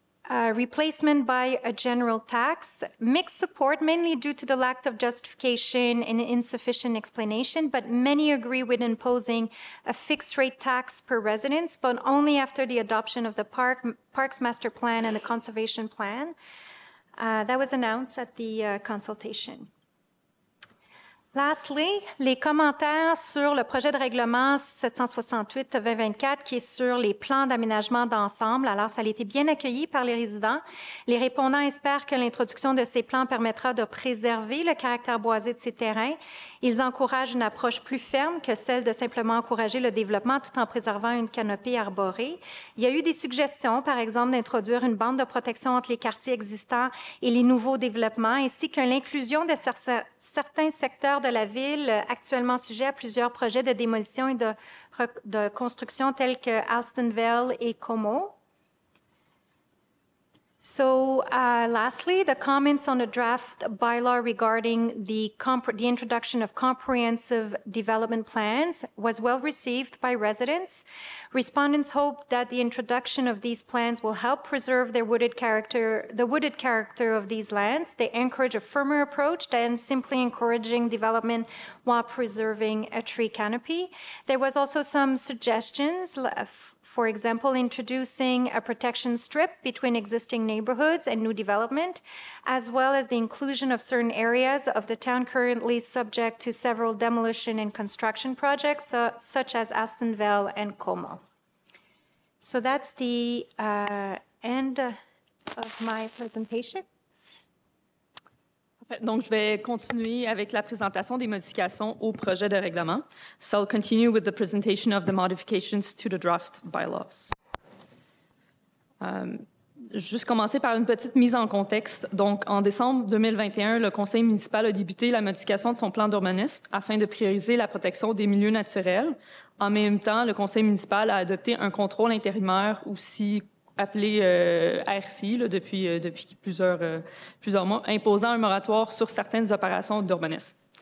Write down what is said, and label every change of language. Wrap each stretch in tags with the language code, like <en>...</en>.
<en>Replacement by a general tax, mixed support mainly due to the lack of justification and insufficient explanation, but many agree with imposing a fixed rate tax per residence, but only after the adoption of the Parks Master Plan and the Conservation Plan. That was announced at the consultation.</en> <fr>Lastly, les commentaires sur le projet de règlement 768-2024 qui est sur les plans d'aménagement d'ensemble. Alors, ça a été bien accueilli par les résidents. Les répondants espèrent que l'introduction de ces plans permettra de préserver le caractère boisé de ces terrains. Ils encouragent une approche plus ferme que celle de simplement encourager le développement tout en préservant une canopée arborée. Il y a eu des suggestions, par exemple, d'introduire une bande de protection entre les quartiers existants et les nouveaux développements, ainsi que l'inclusion de certains secteurs de la ville actuellement sujets à plusieurs projets de démolition et de construction tels que Alstonville et Como.</fr> <en>So lastly, the comments on the draft bylaw regarding the introduction of comprehensive development plans was well received by residents. Respondents hope that the introduction of these plans will help preserve the wooded character of these lands. They encourage a firmer approach than simply encouraging development while preserving a tree canopy. There was also some suggestions. For example, introducing a protection strip between existing neighborhoods and new development, as well as the inclusion of certain areas of the town currently subject to several demolition and construction projects, such as Astonville and Como. So that's the end of my presentation.</en> <fr>Donc, je vais continuer avec la présentation des modifications au projet de règlement.</fr> <en>So I'll continue with the presentation of the modifications to the draft bylaws.</en> <fr>Juste commencer par une petite mise en contexte. Donc, en décembre 2021, le conseil municipal a débuté la modification de son plan d'urbanisme afin de prioriser la protection des milieux naturels. En même temps, le conseil municipal a adopté un contrôle intérimaire aussi appelé RCI depuis plusieurs mois, imposant un moratoire sur certaines opérations d'urbanisme.</fr>